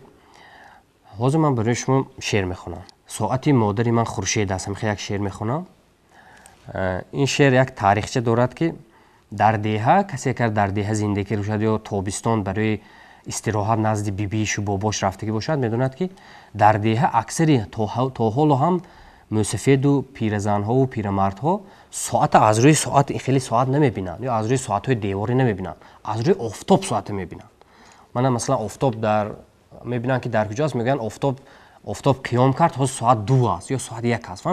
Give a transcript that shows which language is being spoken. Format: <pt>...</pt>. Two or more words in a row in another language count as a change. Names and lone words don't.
<tg>ҳозир ман барои шумо шеър мехонам. соати модари ман Хуршед аст. ҳамихе як шеър мехонам. ин шеър як таърихча дорад ки дар деҳа, касе ки дар деҳа зиндагӣ бошад ё тобистон барои истироҳат назди бибишу бобош рафтагӣ бошад, медонад ки дар деҳа аксари то ҳоло ҳам</tg> <fa>موسفیدو پیرزنها و پیرمردها ساعت از روی ساعت خیلی ساعت نمیبینن یا از روی ساعت‌های دیواری نمیبینن، از روی آفتاب ساعت میبینن. من مثلا آفتاب در میبینن که در کجاست، میگن آفتاب قیام کرد ها ساعت 2 است یا ساعت 1 است.</fa>